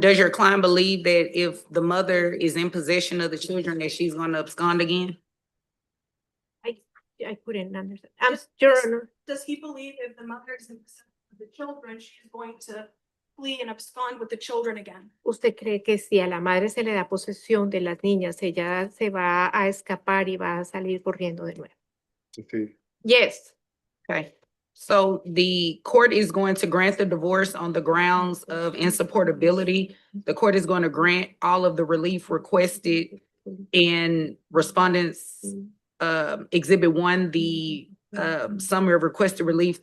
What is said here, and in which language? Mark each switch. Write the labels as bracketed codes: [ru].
[en] Does your client believe that if the mother is in possession of the children, that she's gonna abscond again? I couldn't understand. Just- Your just- Honor, Does he believe if the mother is in possession of the children, she's going to flee and abscond with the children again? [es] ¿usted cree que si a la madre se le da posesión de las niñas, ella se va a escapar y va a salir corriendo de nuevo? Sí. [en] Yes. Okay. So the court is going to grant the divorce on the grounds of insupportability. The court is going to grant all of the relief requested in respondents exhibit 1, the summary of requested relief.